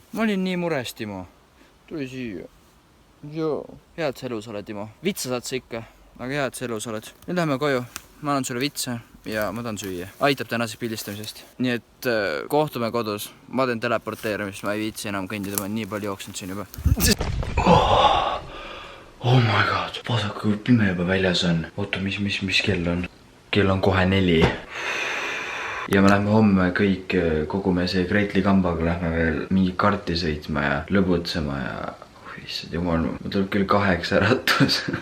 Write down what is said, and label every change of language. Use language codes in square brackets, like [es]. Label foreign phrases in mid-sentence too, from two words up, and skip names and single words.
[et] Ma olin nii mures, Timo. Tuli siia. Joo. Head sa elus oled, Timo. Vitsa saad sa ikka, aga head sa elus oled. Nüüd lähme koju. Ma annan sulle vitsa ja ma tahan süüa. Aitab tänasest pildistamisest. Nii et kohtume kodus. Ma teen teleporteerimist, ma ei viitsi enam kõndida, ma olen nii palju jooksnud siin juba. [en] Oh my god. [et] Vaata, kui pime juba väljas on. Oota, mis kell on? Kell on kohe 4. Ja me lähme homme kõik kogume see Greatli kambaga lähme veel mingi karti sõitma ja lõbutsema ja issand jumal, ma tuleb küll 8 äratus.